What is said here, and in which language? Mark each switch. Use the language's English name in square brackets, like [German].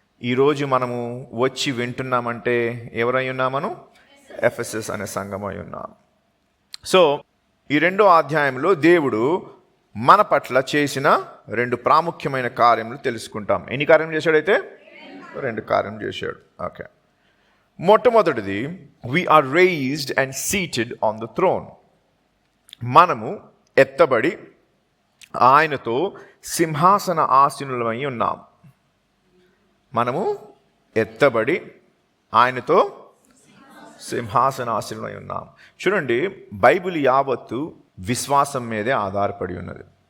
[Telugu] ఈరోజు మనము వచ్చి వింటున్నామంటే ఎవరై ఉన్నామను? ఎఫెసస్ అనే సంఘమై ఉన్నాం. సో ఈ 2వ అధ్యాయంలో దేవుడు మన పట్ల చేసిన 2 ప్రాముఖ్యమైన కార్యములు తెలుసుకుంటాం. ఎన్ని కార్యం చేశాడైతే? 2 కార్యం చేశాడు. ఓకే. మొట్టమొదటిది, [English] we are raised and seated on the throne. [Telugu] మనము ఎత్తబడి ఆయనతో సింహాసన ఆసీనులమై ఉన్నాం. మనము ఎత్తబడి ఆయనతో సింహాసన ఆసీనులమై ఉన్నాం. చూడండి, బైబిల్ యావత్తు విశ్వాసం మీదే ఆధారపడి ఉన్నది.